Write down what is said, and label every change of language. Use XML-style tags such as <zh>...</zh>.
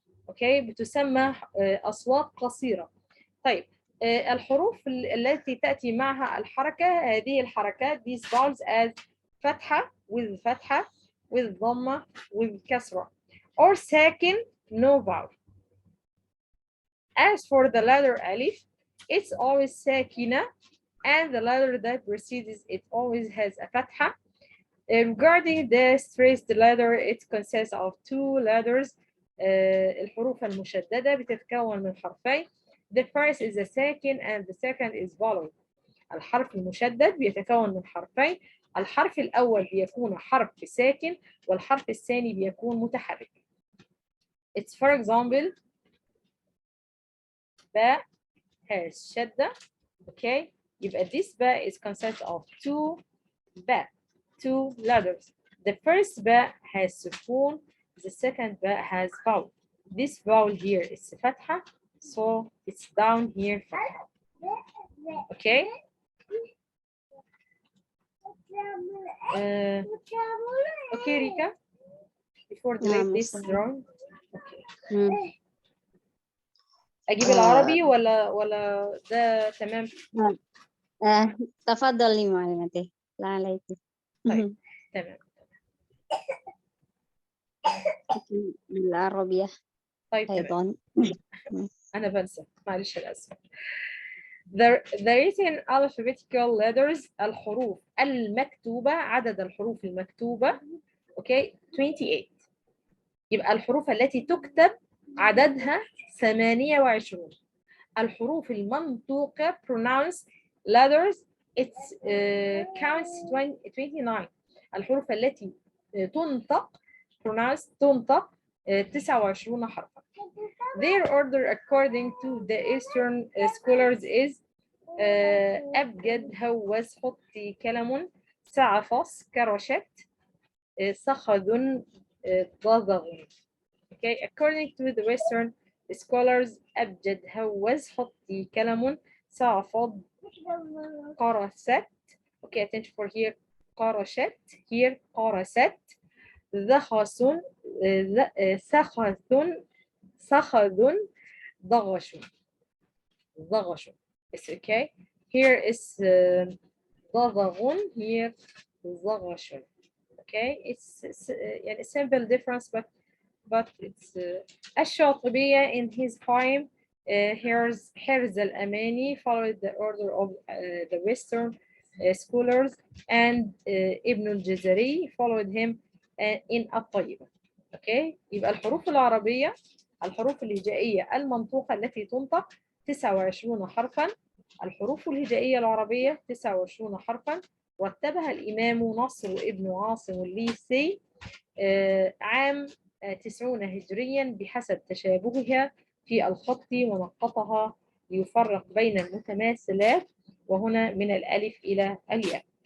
<ar>Okay, بتسمى أصوات قصيرة. طيب الحروف التي تأتي معها الحركة، هذه الحركات</ar> <en>these vowels as</en> <ar>فتحة with فتحة with ضمة with كسرة or ساكن</ar> <en>no vowel. As for the letter ألف, it's always ساكنة and the letter that precedes it always has a فتحة. Regarding the stressed letter, it consists of two letters.</en> <ar>الحروف المشددة بتتكون من حرفين.</ar> <en>The first is a ساكن and the second is vowel.</en> <ar>الحرف المشدد بيتكون من حرفين. الحرف الأول بيكون حرف ساكن والحرف الثاني بيكون متحرك.</ar> <en>It's for example</en> <ar>باء</ar> <en>has شدة. Okay,</en> <ar>يبقى</ar> <en>this باء is consists of two باء, two letters. The first باء has سكون, the second باء has vowel. This vowel here is فتحة, so it's down here فتحة. Okay. Okay Rika, before delete</en> <ar>نعم</ar> <en>this</en> <ar>أستاذة.</ar> <en>wrong. Okay. أجيب</en> <ar>آه. العربي ولا ده تمام؟ تفضلي معلمتي. لا عليك. طيب تمام. بالعربية طيب تمام. أيضا. أنا بنسى، معلش الأسف.</ar> <en>The written alphabetical letters</en> <ar>الحروف المكتوبة، عدد الحروف المكتوبة. أوكي 28. يبقى الحروف التي تكتب عددها 28. الحروف المنطوقة</ar> <en>pronounced letters it's counts 29.</en> <ar>الحروف التي تنطق</ar> <en>pronounced</en> <ar>تنطق 29 حرفا.</ar> <en>Their order according to the Eastern scholars is</en> <ar>أبجد هوس حطي كلم سعفص كرشت صخذ ضغغ.</ar> <en>Okay, according to the Western scholars</en> <ar>أبجد هوس حطي كلم صعفض قرست.</ar> <en>Okay, attention for here</en> <ar>قرشت, here قرست ذخص سخذ صخذ ضغش ضغش.</ar> <en>It's okay. Here is ضغغ, here ضغش. Okay, it's يعني simple difference but it's الشاطبية in his poem حرز الأماني followed the order of the Western scholars and Ibn al-Jazari followed him in الطيبة. Okay,</en> <ar>يبقى الحروف العربية الحروف الهجائية المنطوقة التي تنطق 29 حرفا. الحروف الهجائية العربية 29 حرفا. رتبها الإمام نصر ابن عاصم الليثي عام 90 هجريا بحسب تشابهها في الخط ونقطها ليفرق بين المتماثلات وهنا من الألف إلى الياء.</ar>